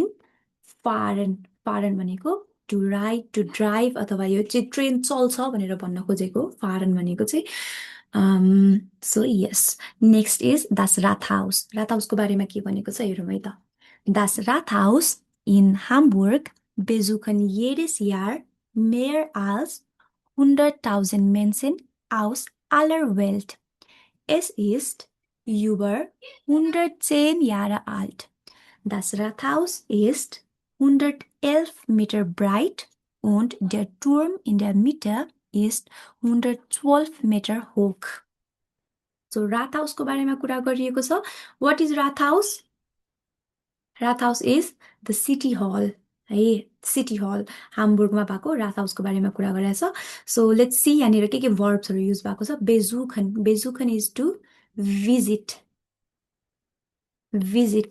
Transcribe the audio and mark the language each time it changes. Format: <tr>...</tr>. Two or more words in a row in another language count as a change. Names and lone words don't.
<ne>फारन, फारन भनेको</ne> <en>to ride, to drive,</en> <ne>अथवा यो चाहिँ ट्रेन चल्छ भनेर भन्न खोजेको फारन भनेको चाहिँ।</ne> <en>So yes, next is</en> <de>das Rathaus.</de> <ne>राथहाउसको बारेमा के भनेको छ हेरौँ है त।</ne> <de>Das Rathaus in Hamburg besuchen jedes Jahr mehr als 100.000 Menschen aus aller Welt. Es ist über 110 Jahre alt. Das Rathaus ist 111 Meter breit und der Turm in der Mitte ist 112 Meter hoch.</de> <ne>So राथहाउसको बारेमा कुरा गरिएको छ।</ne> <en>What is राथहाउस?</en> <ne>राथहाउस</ne> <en>is the city hall</en> <ne>है,</ne> <en>city hall</en> <ne>हाम्बुर्गमा भएको राथहाउसको बारेमा कुरा गरिरहेछ।</ne> <en>so let's see</en> <ne>यहाँनिर के वर्ब्सहरू युज भएको छ।</ne> <en>besuchen, besuchen is to visit, visit.</en>